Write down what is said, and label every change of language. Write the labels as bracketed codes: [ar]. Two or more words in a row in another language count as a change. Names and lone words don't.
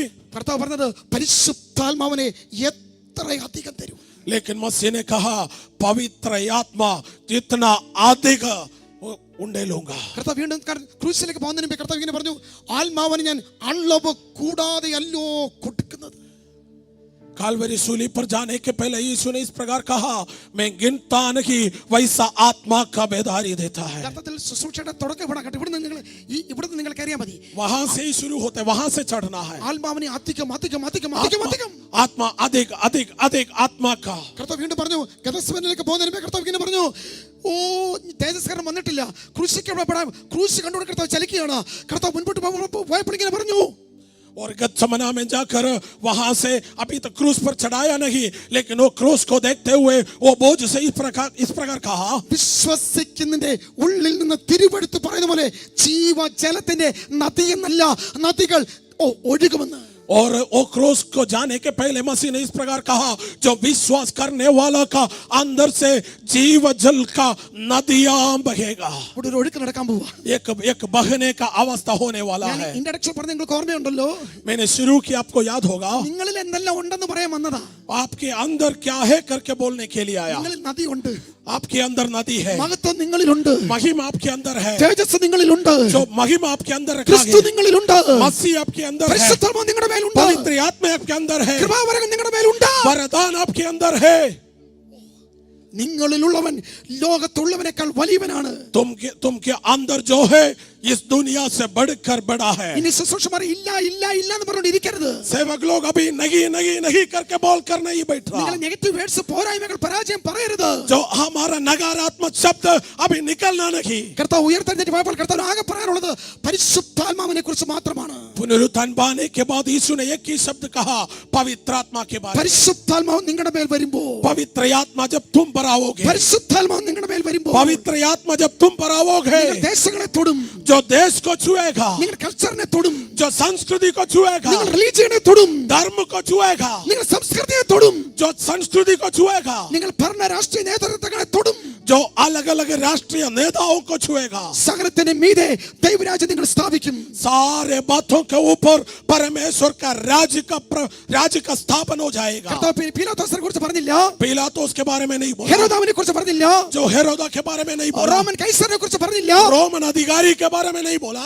[ml] കർത്താവ് പറഞ്ഞത് പരിശുദ്ധാത്മാവിനെ എത്രയധികം തരും. [hi] लेकिन मसीह ने कहा पवित्र आत्मा जितना अधिक उंडे लूंगा। [ml] കർത്താവ് വീണ്ടും ക്രൂശിലേക്ക് പോകുന്നതിന് മുമ്പ് കർത്താവ് ഇങ്ങനെ പറഞ്ഞു, ആത്മാവിനെ ഞാൻ അളവ് കൂടാതെ അല്ലോ കൊടുക്കുന്നത്. [hi] कालवरी सूली पर जाने के पहले यीशु ने इस प्रकार कहा, मैं गिनता नहीं वैसा आत्मा का बेदारी देता है। [ml] യഥാർത്ഥത്തിൽ ശുശ്രൂഷയുടെ തുടക്കം ഇവിടെ കണ്ടു. ഇവിടുന്ന് നിങ്ങൾക്ക് അറിയാൻ മതി, [hi] वहां से ही शुरू होते, वहां से चढ़ना है। [ml] ആത്മാവിനെ അധികം അധികം അധികം അധികം അധികം [hi] आत्मा अधिक अधिक अधिक आत्मा का। [ml] കർത്താവ് വീണ്ടും പറഞ്ഞു, ഗതസ്മനിലേക്ക് പോകുന്നതിന് മുമ്പ് കർത്താവ് ഇങ്ങനെ പറഞ്ഞു, ഓ തേജസ്കരണം വന്നിട്ടില്ല, ക്രൂശിക്കപ്പെടാൻ ക്രൂശ് കണ്ടുകൊണ്ട് കർത്താവ് ചലിക്കുകയാണ്. കർത്താവ് മുൻപോട്ട് പോയപ്പോൾ ഇങ്ങനെ പറഞ്ഞു, [hi] और गत्समना में जाकर वहां से अभी तक क्रूस पर चढ़ाया नहीं, लेकिन वो क्रूस को देखते हुए वो बोझ से इस प्रकार कहा, [ml] വിശ്വസിക്കുന്നതിന്റെ ഉള്ളിൽ നിന്ന് തിരുവെടുത്ത് പറയുന്ന പോലെ ജീവജലത്തിന്റെ നദിയെന്നല്ല നദികൾ ഒഴുകുമെന്ന്. [hi] और वो क्रूस को जाने के पहले मसीह ने इस प्रकार कहा, जो विश्वास करने वाला का अंदर से जीव जल का नदियां बहेगा। [ml] ഒരു ഒഴുക്ക് നടക്കാൻ പോവാ. [hi] एक बहने का अवस्था होने वाला है। [ml] ഇൻട്രഡക്ഷൻ പറഞ്ഞ നിങ്ങൾക്ക് ഓർമ്മയുണ്ടല്ലോ, [hi] मैंने शुरू किया, आपको याद होगा। [ml] നിങ്ങളിൽ എന്തെല്ലാം ഉണ്ടെന്ന് പറയാൻ വന്നതാ. [hi] आपके अंदर क्या है करके बोलने के लिए आया। [ml] നിങ്ങളിൽ നദിയുണ്ട്, [hi] आपके अंदर नदी है, [ml] മഹത്വം നിങ്ങളിലുണ്ട്, [hi] महिमा आपके अंदर है, [ml] തേജസ് നിങ്ങളിലുണ്ട്, [hi] जो महिमा आपके अंदर रखा [ml] ക്രിസ്തു [hi] गया, [ml] നിങ്ങളിലുണ്ട്, [hi] मसीह आपके अंदर है, [ml] പരിശുദ്ധാത്മാവ് നിങ്ങളുടെ മേലുണ്ട്, [hi] पवित्र आत्मा आपके अंदर है, [ml] കൃപാവരങ്ങൾ നിങ്ങളുടെ മേലുണ്ട്, [hi] वरदान आपके अंदर है। [ml] നിങ്ങളിലുള്ളവൻ ലോകത്തുള്ളവനേക്കാൾ വലിയവനാണ്. [hi] तुमके अंदर जो है इस दुनिया से बढ़कर बड़ा है। [ml] ഇനി ശുശ്രൂഷമാർ ഇല്ല ഇല്ല ഇല്ല എന്ന് പറഞ്ഞുകൊണ്ട് ഇരിക്കരുത്. [hi] सेवक लोग अभी नहीं नहीं नहीं करके बोल कर नहीं बैठ रहा। [ml] നിങ്ങൾ [en] negative words [ml] പോരായ്മകൾ പരാജയം പറയരുത്. [hi] जो हमारा नकारात्मक शब्द अभी निकलना नहीं। [ml] കർത്താവ് ഉയർത്തെഴുന്നേറ്റ് പോയപ്പോൾ കർത്താവ് ആകെ പറയാനുള്ളത് പരിശുദ്ധാത്മാവിനെ കുറിച്ച് മാത്രമാണ്. [hi] पुनरुत्थान पाने के बाद यीशु ने एक ही शब्द कहा, पवित्र आत्मा के बारे में। [ml] പരിശുദ്ധാത്മാവ് നിങ്ങളുടെ മേൽ വരുമ്പോൾ, [hi] पवित्र आत्मा जब तुम पर आओगे, [ml] പരിശുദ്ധാത്മാവ് നിങ്ങളുടെ മേൽ വരുമ്പോൾ, [hi] पवित्र आत्मा जब तुम पर आओगे, [ml] നിങ്ങൾ ദേശങ്ങളെ തൊടും, [hi] जो देश को छुएगा, [ml] നിങ്ങൾ കൾച്ചറിനെ തൊടും, [hi] जो संस्कृति को छुएगा, [ml] നിങ്ങൾ റിലീജിയനെ തൊടും, [hi] धर्म को छुएगा, [ml] നിങ്ങൾ സംസ്കൃതിയെ തൊടും, [hi] जो संस्कृति को छुएगा, [ml] നിങ്ങൾ ഭരണ രാഷ്ട്രീയ നേതൃത്വങ്ങളെ തൊടും, [hi] जो अलग अलग राष्ट्रीय नेताओं को छुएगा, [ml] സകലത്തിന് മീതെ ദൈവരാജ്യം നിങ്ങൾ സ്ഥാപിക്കും. [hi] सारे बातों के ऊपर परमेश्वर का राज्य का स्थापन हो जाएगा। [ml] കർത്താവ് പീലാത്തോസിനെ കുറിച്ച് പറഞ്ഞില്ല, [hi] पिलातुस के बारे में नहीं बोला, [ml] ഹെരോദാവിനെ കുറിച്ച് പറഞ്ഞില്ല, [hi] जो हेरोदा के बारे में नहीं बोला, [ml] റോമൻ കൈസറിനെ കുറിച്ച് പറഞ്ഞില്ല, [hi] रोमन अधिकारी के बारे में नहीं बोला,